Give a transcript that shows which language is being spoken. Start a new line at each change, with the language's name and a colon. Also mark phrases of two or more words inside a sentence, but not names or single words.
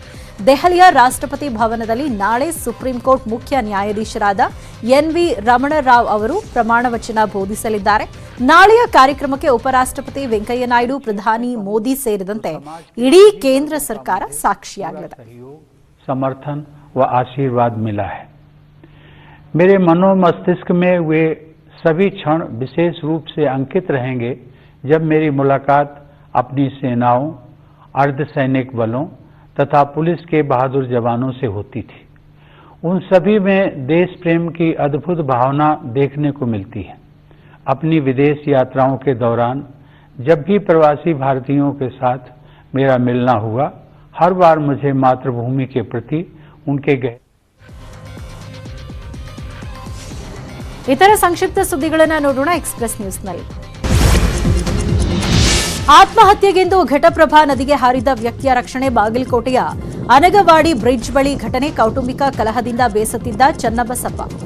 Kannada: ದೆಹಲಿಯ ರಾಷ್ಟ್ರಪತಿ ಭವನದಲ್ಲಿ ನಾಳೆ ಸುಪ್ರೀಂ ಕೋರ್ಟ್ ಮುಖ್ಯ ನ್ಯಾಯಾಧೀಶರಾದ NV ರಮಣ ರಾವ್ ಅವರು ಪ್ರಮಾಣ ವಚನ ಬೋಧಿಸಲಿದ್ದಾರೆ. ನಾಳೆಯ ಕಾರ್ಯಕ್ರಮಕ್ಕೆ ಉಪರಾಷ್ಟ್ರಪತಿ ವೆಂಕಯ್ಯ ನಾಯ್ಡು, ಪ್ರಧಾನಿ ಮೋದಿ ಸೇರಿದಂತೆ ಇಡೀ ಕೇಂದ್ರ ಸರ್ಕಾರ ಸಾಕ್ಷಿಯಾಗಲಿದೆ.
Hindi: समर्थन व आशीर्वाद मिला है. मेरे मनोमस्तिष्क में वे सभी क्षण विशेष रूप से अंकित रहेंगे जब मेरी मुलाकात अपनी सेनाओं, अर्धसैनिक बलों तथा पुलिस के बहादुर जवानों से होती थी. उन सभी में देश प्रेम की अद्भुत भावना देखने को मिलती है. अपनी विदेश यात्राओं के दौरान जब भी प्रवासी भारतीयों के साथ मेरा मिलना हुआ, हर बार मुझे मातृभूमि के प्रति उनके
Kannada: ಇತರ ಸಂಕ್ಷಿಪ್ತ ಸುದ್ದಿಗಳನ್ನು ನೋಡೋಣ ಎಕ್ಸ್‌ಪ್ರೆಸ್ ನ್ಯೂಸ್ನಲ್ಲಿ. ಆತ್ಮಹತ್ಯೆಗೆಂದು ಘಟಪ್ರಭಾ ನದಿಗೆ ಹಾರಿದ ವ್ಯಕ್ತಿಯ ರಕ್ಷಣೆ. ಬಾಗಲಕೋಟೆಯ ಅನಗವಾಡಿ ಬ್ರಿಡ್ಜ್ ಬಳಿ ಘಟನೆ. ಕೌಟುಂಬಿಕ ಕಲಹದಿಂದ ಬೇಸತ್ತಿದ್ದ ಚನ್ನಬಸಪ್ಪ.